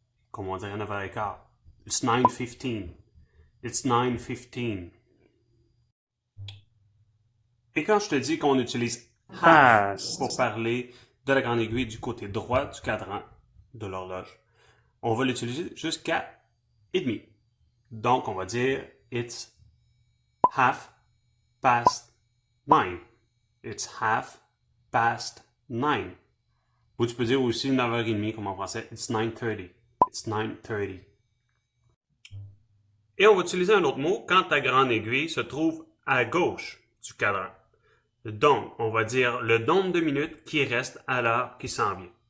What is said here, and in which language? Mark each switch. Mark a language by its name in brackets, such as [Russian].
[French] Comme on dirait 9h15. [English] It's 9:15. It's 9:15. [French] Et quand je te dis qu'on utilise half pour parler de la grande aiguille du côté droit du cadran de l'horloge, on va l'utiliser jusqu'à et demi. Donc, on va dire [English] it's half past 9. It's half past 9. [French] Ou tu peux dire aussi 9h30 comme en français. [English] It's 9:30. It's 9:30. [French] Et on va utiliser un autre mot quand ta grande aiguille se trouve à gauche du cadran. Donc, on va dire le nombre de minutes qui reste à l'heure qui s'en vient.